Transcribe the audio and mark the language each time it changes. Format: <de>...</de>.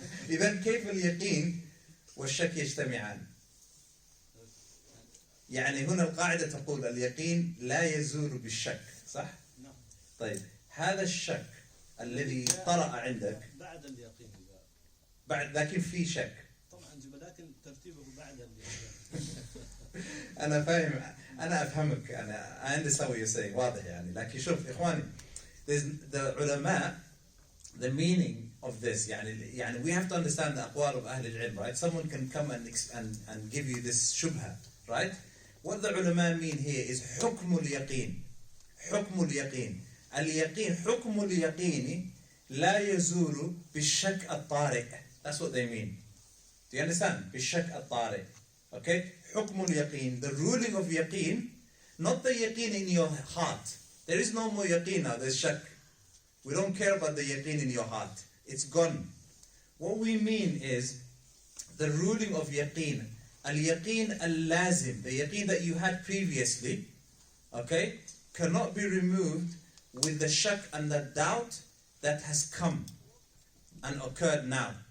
<ar>إذن كيف اليقين والشك يجتمعان؟ يعني هنا القاعدة تقول اليقين لا يزول بالشك, صح؟ نعم. طيب هذا الشك الذي طرأ عندك بعد اليقين. بعد, لكن في شك. طبعا ولكن ترتيبه بعد اليقين. أنا فاهم, أنا أفهمك,</ar> <en>I understand what you're saying,</en> <ar>واضح يعني. لكن شوف إخواني,</ar> <en>the ulama, the meaning of this, يعني we have to understand the أقوال of</en> <ar>أهل العلم,</ar> <en>right? Someone can come and give you this shubha, right? What the ulama mean here is</en> <ar>حكم اليقين. حكم اليقين. اليقين, حكم اليقين لا يزول بالشك الطارئ.</ar> <en>That's what they mean. Do you understand?</en> <ar>بالشك الطارئ.</ar> <en>Okay? Hukmul yaqeen, the ruling of yaqeen, not the yaqeen in your heart. There is no more yaqeen now, there's shak. We don't care about the yaqeen in your heart. It's gone. What we mean is the ruling of yaqeen. Al-yaqeen al-lazim, the yaqeen that you had previously, okay, cannot be removed with the shak and the doubt that has come and occurred now.</en>